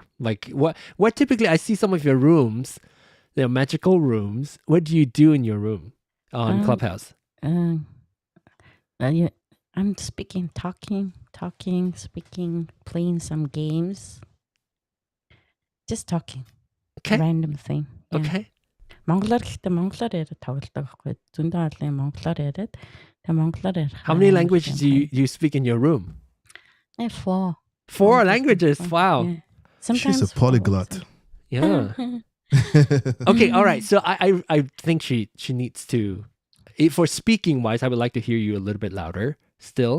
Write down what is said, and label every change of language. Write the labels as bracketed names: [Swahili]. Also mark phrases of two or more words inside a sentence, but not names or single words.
[English] Like what typically I see some of your rooms, they're magical rooms. What do you do in your room on Clubhouse? I'm speaking, talking, speaking, playing some games. Just talking. Okay. Random thing. Yeah. Okay. [Mongolian] монголоор гэхдээ монголоор яриад тоглодог байхгүй. Зөндөө олон монголоор яриад. Тэгээ монголоор ярих. [English] How many languages do you speak in your room? 4. 4 languages. Wow. Yeah. She's Sometimes a 4 polyglot. also. Yeah. Okay. All right. So I think she needs to, for speaking wise, I would like to hear you a little bit louder still.